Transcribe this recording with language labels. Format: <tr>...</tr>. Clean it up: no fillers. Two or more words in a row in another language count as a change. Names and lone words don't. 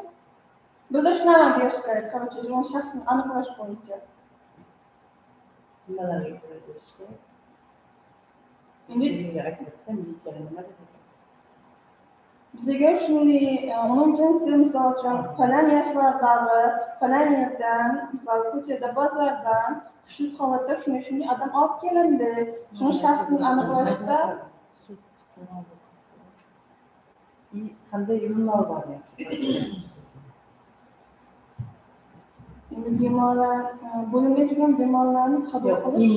<uz>Bildirishnoma berish kerak. Короче, shu shaxsni aniqlash bo'yicha. Nimalarga ko'ra berish kerak? Endi aytsa, militsiyaga nima deydi? bizga shunday uning jinsi misol uchun falan yoshlardagi falan yerdan, misol ko'chada, bozordan hushsiz holatda shunday odam olib kelindi. Shuni shaxsini aniqlashda qanday yo'llar bor? Endi bemorlar bo'limga kelgan bemorlarni qabul qilish</uz>